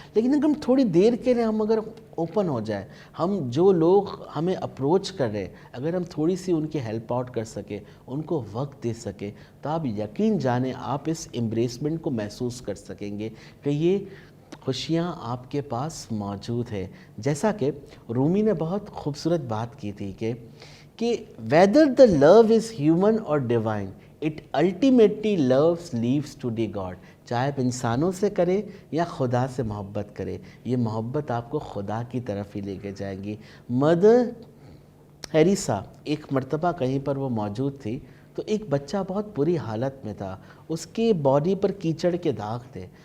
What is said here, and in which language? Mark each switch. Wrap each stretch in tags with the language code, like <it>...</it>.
<ur>لیکن اگر ہم تھوڑی دیر کے لیے ہم اگر اوپن ہو جائے، ہم جو لوگ ہمیں اپروچ کر رہے اگر ہم تھوڑی سی ان کی ہیلپ آؤٹ کر سکیں، ان کو وقت دے سکیں، تو آپ یقین جانیں آپ اس امبریسمنٹ کو محسوس کر سکیں گے کہ یہ خوشیاں آپ کے پاس موجود ہے. جیسا کہ رومی نے بہت خوبصورت بات کی تھی کہ</ur> <en>whether the love is human or divine, it ultimately loves leaves to the God.</en> <ur>چاہے آپ انسانوں سے کریں یا خدا سے محبت کریں، یہ محبت آپ کو خدا کی طرف ہی لے کے جائیں گی. مدر ٹیریسا ایک مرتبہ کہیں پر وہ موجود تھی تو ایک بچہ بہت بری حالت میں تھا، اس کے باڈی پر کیچڑ کے داغ تھے.</ur>